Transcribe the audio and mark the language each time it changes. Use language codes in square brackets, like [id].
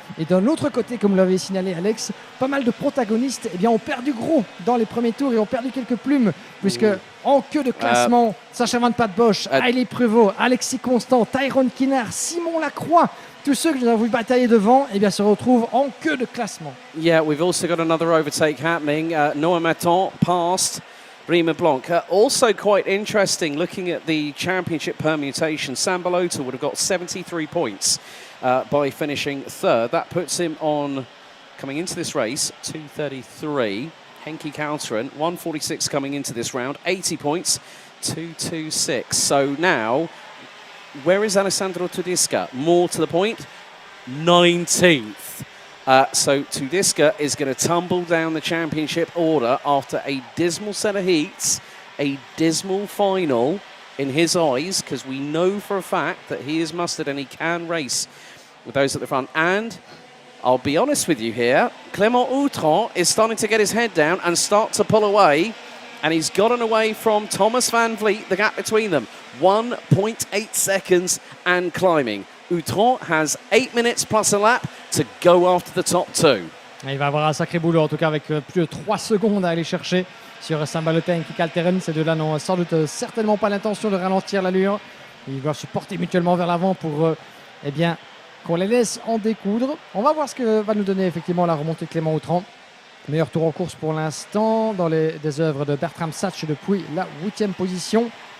[fr] Et d'un autre côté, comme vous l'avez signalé Alex, pas mal de protagonistes ont perdu gros dans les premiers tours et ont perdu quelques plumes, puisque en queue de classement, Sacha Van Pat Bosch, Hailey Prévost, Alexis Constant, Tyrone Kinard, Simon Lacroix, tous ceux que nous avons vu batailler devant se retrouvent en queue de classement. [en] Yeah, we've also got another overtake happening. Noah Maton passed Rima Blanc. Also quite interesting, looking at the championship permutation, Sam Balota would have got 73 points by finishing 3rd. That puts him on, coming into this race, 233. Henkie Kalteren, 146 coming into this round, 80 points, 226. So now, where is Alessandro Tudisca? More to the point, 19th. So Tudisca is going to tumble down the championship order after a dismal set of heats, a dismal final in his eyes, because we know for a fact that he is mustard and he can race with those at the front. And I'll be honest with you here, Clément Autran is starting to get his head down and start to pull away, and he's gotten away from Thomas van Vliet, the gap between them, 1.8 seconds and climbing. Autran has 8 minutes plus a lap to go after the top 2. [fr] Il va avoir un sacré boulot, en tout cas avec plus de 3 secondes à aller chercher sur Sam Balota et Henkie Kalteren. Ces deux-là n'ont sans doute certainement pas l'intention de ralentir l'allure. Ils doivent se porter mutuellement vers l'avant pour qu'on les laisse en découdre. On va voir ce que va nous donner effectivement la remontée de Clément Autran. Meilleur tour en course pour l'instant dans des œuvres de Bertram Satch depuis la 8e position.